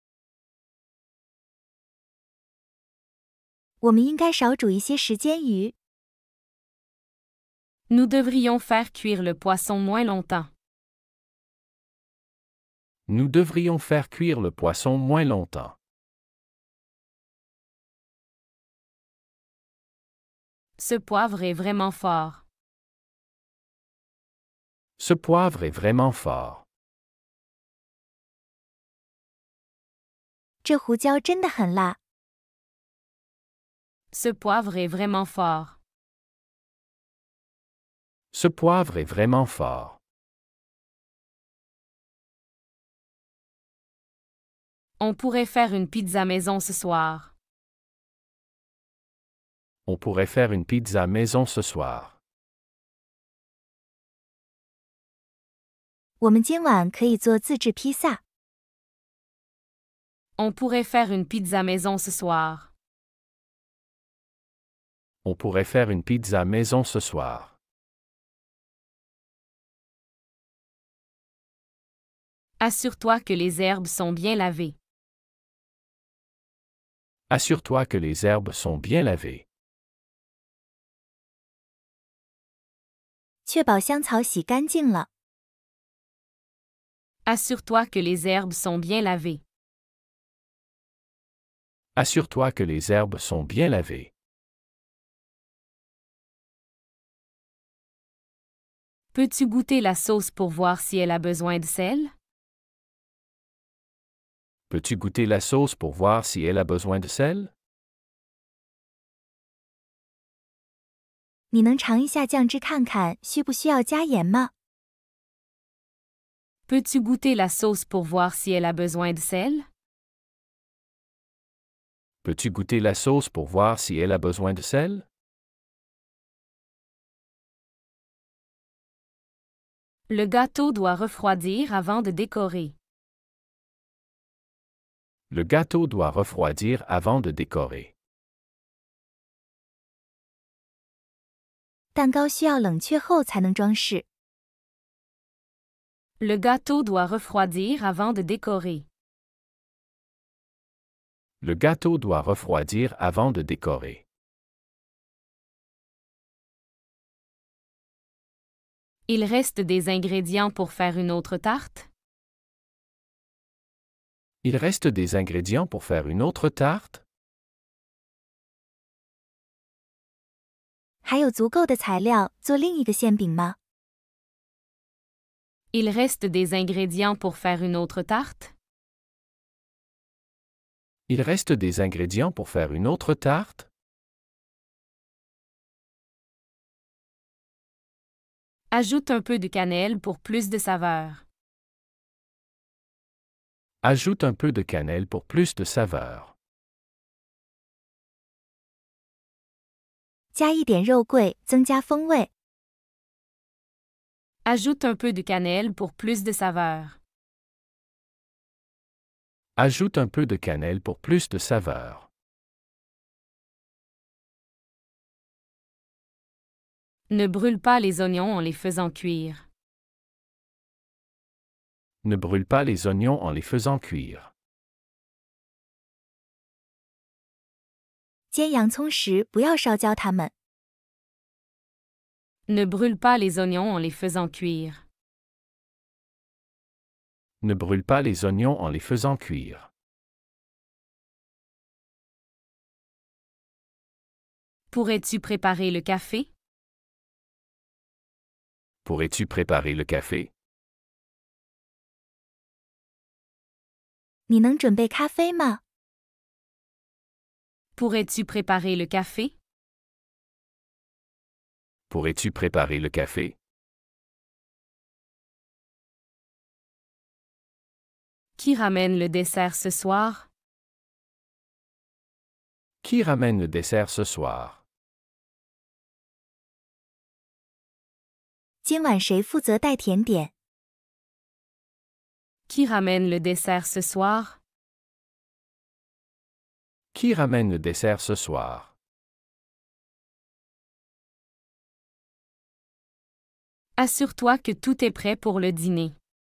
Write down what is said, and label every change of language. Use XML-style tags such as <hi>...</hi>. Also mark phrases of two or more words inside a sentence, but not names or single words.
<zh>我们应该少煮一些时间鱼。</zh> <fr>Nous devrions faire cuire le poisson moins longtemps. Nous devrions faire cuire le poisson moins longtemps. Ce poivre est vraiment fort. Ce poivre est vraiment fort.</fr> <zh>这胡椒真的很辣。</zh> <fr>Ce poivre est vraiment fort. Ce poivre est vraiment fort. On pourrait faire une pizza maison ce soir. On pourrait faire une pizza maison ce soir.</fr> <zh>我们今晚可以做自制披萨。</zh> <fr>On pourrait faire une pizza maison ce soir. On pourrait faire une pizza maison ce soir. Assure-toi que les herbes sont bien lavées. Assure-toi que les herbes sont bien lavées.</fr> <zh>确保香草洗干净了。</zh> <fr>Assure-toi que les herbes sont bien lavées. Assure-toi que les herbes sont bien lavées. Peux-tu goûter la sauce pour voir si elle a besoin de sel? Peux-tu goûter la sauce pour voir si elle a besoin de sel?</fr> <zh>你能尝一下酱汁看看需不需要加盐吗？</zh> <fr>Peux-tu goûter la sauce pour voir si elle a besoin de sel? Peux-tu goûter la sauce pour voir si elle a besoin de sel? Le gâteau doit refroidir avant de décorer. Le gâteau doit refroidir avant de décorer.</fr> <zh>蛋糕需要冷却后才能装饰。</zh> <fr>Le gâteau doit refroidir avant de décorer. Le gâteau doit refroidir avant de décorer. Il reste des ingrédients pour faire une autre tarte? Il reste des ingrédients pour faire une autre tarte?</fr> <zh>还有足够的材料做另一个馅饼吗？</zh> <fr>Il reste des ingrédients pour faire une autre tarte? Il reste des ingrédients pour faire une autre tarte? Ajoute un peu de cannelle pour plus de saveur. Ajoute un peu de cannelle pour plus de saveur.</fr> <zh>加一点肉桂，增加风味。</zh> <fr>Ajoute un peu de cannelle pour plus de saveur. Ajoute un peu de cannelle pour plus de saveur. Ne brûle pas les oignons en les faisant cuire. Ne brûle pas les oignons en les faisant cuire.</fr> <zh>煎洋葱时不要烧焦它们。</zh> <fr>Ne brûle pas les oignons en les faisant cuire. Ne brûle pas les oignons en les faisant cuire. Pourrais-tu préparer le café? Pourrais-tu préparer le café?</fr> <zh>你能准备咖啡吗？</zh> <fr>Pourrais-tu préparer le café? Pourrais-tu préparer le café? Qui ramène le dessert ce soir? Qui ramène le dessert ce soir?</fr> <zh>今晚谁负责带甜点？</zh> <fr>Qui ramène le dessert ce soir? Qui ramène le dessert ce soir? Assure-toi que tout est prêt pour le dîner.</fr>